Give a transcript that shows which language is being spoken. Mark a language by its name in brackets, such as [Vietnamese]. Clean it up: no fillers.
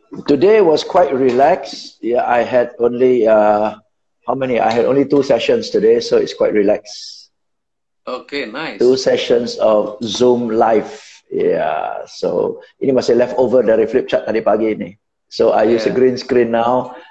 [English] Today was quite relaxed. Yeah, I had only how many? I had only 2 sessions today, so it's quite relaxed. Okay, nice. 2 sessions of Zoom live. Yeah, so [Indonesian] ini masih leftover dari flip chart tadi pagi ini. [English] So I use a green screen now.